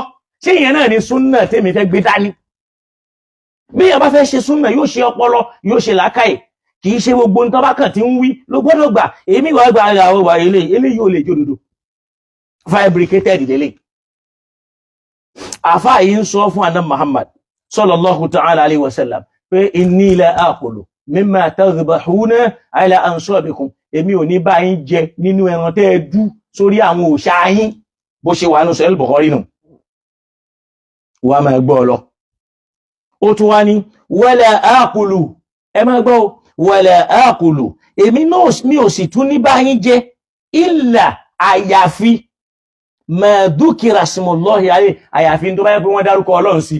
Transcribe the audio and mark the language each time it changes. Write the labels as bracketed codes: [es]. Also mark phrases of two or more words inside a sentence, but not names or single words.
[yo] Ṣé ìyẹn náà ni súnnà tèmi fẹ́ gbé dání? Bí èèyàn bá fẹ́ ṣe súnnà, yóò ṣe ọpọlọ, yóò ṣe làákàyè, kì í ṣe gbogbo nǹkan bá kàn tí ń wí ló gbọ́dọ̀ gbà. Èmi wàá gba ara ọwọ́ eléyìí ò lè jòdòdò fabricated délé. Àfáà yìí ń sọ fún Ànábì Muhammad [ar] صلى الله تعالى عليه وسلم [yo] pé [ar] إني لا آكل مما تذبحون على أنصابكم, [yo] èmi ò ní bá yín jẹ nínú ẹran tẹ́ ẹ dú sórí àwọn òòṣà yín, bó ṣe wà ní Sahih Bukhari nù. Wà máa gbọ́ lọ. Ó tún wá ní [ar] ولا آكل, [yo] ẹ máa gbọ́, [ar] ولا آكل, [yo] èmi náà mi ò sì tún ní bá yín jẹ illa àyàfi [ar] ما ذكر اسم الله عليه, [yo] àyàfi tó bá yẹ pé wọ́n dárúkọ Ọlọ́run sí.